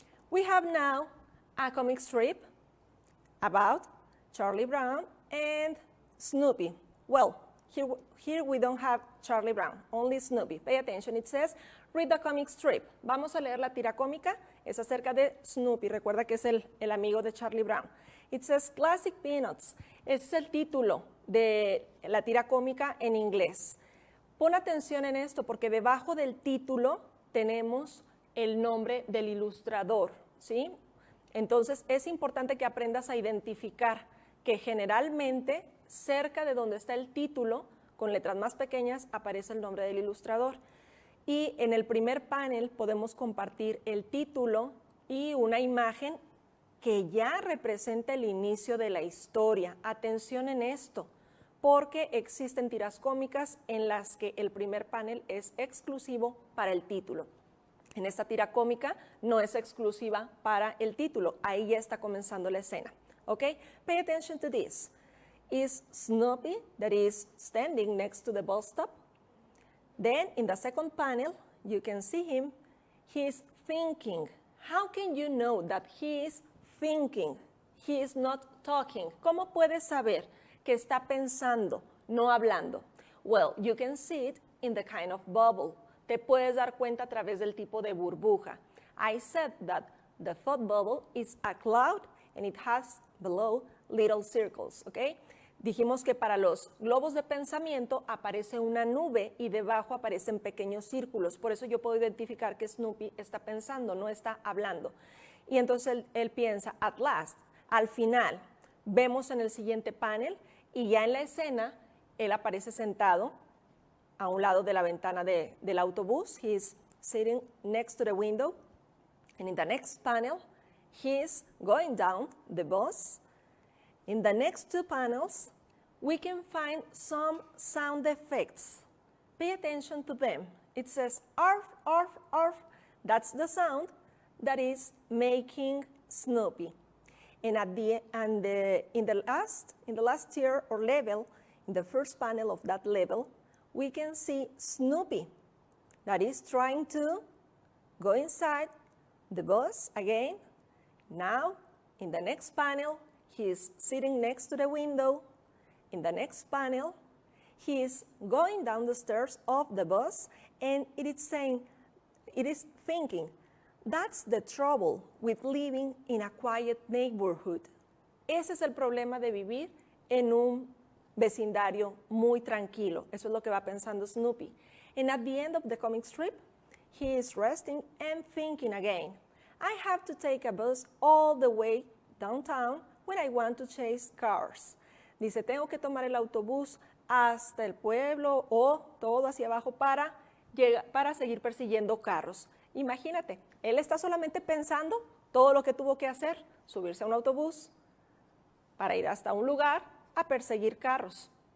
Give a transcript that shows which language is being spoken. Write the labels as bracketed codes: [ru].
[en] We have now a comic strip about Charlie Brown and Snoopy. Well, here we don't have Charlie Brown, only Snoopy. Pay attention, it says, read the comic strip. [es] Vamos a leer la tira cómica, es acerca de Snoopy, recuerda que es el amigo de Charlie Brown. [en] It says [es] Classic Peanuts, es el título de la tira cómica en inglés. Pon atención en esto porque debajo del título tenemos el nombre del ilustrador, ¿sí? Entonces es importante que aprendas a identificar que generalmente cerca de donde está el título, con letras más pequeñas, aparece el nombre del ilustrador. Y en el primer panel podemos compartir el título y una imagen que ya representa el inicio de la historia. Atención en esto, porque existen tiras cómicas en las que el primer panel es exclusivo para el título. En esta tira cómica no es exclusiva para el título, ahí ya está comenzando la escena. [en] Okay? Pay attention to this. Is Snoopy, that is standing next to the bus stop. Then in the second panel, you can see him, he is thinking. How can you know that he is thinking? He is not talking. [es] ¿Cómo puedes saber que está pensando, no hablando? [en] Well, you can see it in the kind of bubble. [es] Te puedes dar cuenta a través del tipo de burbuja. [en] I said that the thought bubble is a cloud and it has below little circles, okay? [es] Dijimos que para los globos de pensamiento aparece una nube y debajo aparecen pequeños círculos. Por eso yo puedo identificar que Snoopy está pensando, no está hablando. Y entonces él piensa, [en] at last, [es] al final. Vemos en el siguiente panel y ya en la escena él aparece sentado a un lado de la ventana del autobús. [en] He is sitting next to the window. And in the next panel, he is going down the bus. In the next two panels, we can find some sound effects. Pay attention to them. It says, arf, arf, arf. That's the sound that is making Snoopy. And in the last tier or level, in the first panel of that level, we can see Snoopy that is trying to go inside the bus again. Now, in the next panel, he is sitting next to the window. In the next panel, he is going down the stairs of the bus, and it is thinking, that's the trouble with living in a quiet neighborhood. [es] Ese es el problema de vivir en un vecindario muy tranquilo. Eso es lo que va pensando Snoopy. [en] And at the end of the comic strip, he is resting and thinking again. I have to take a bus all the way downtown when I want to chase cars. [es] Dice, tengo que tomar el autobús hasta el pueblo o todo hacia abajo para seguir persiguiendo carros. Imagínate, él está solamente pensando todo lo que tuvo que hacer, subirse a un autobús para ir hasta un lugar a perseguir carros.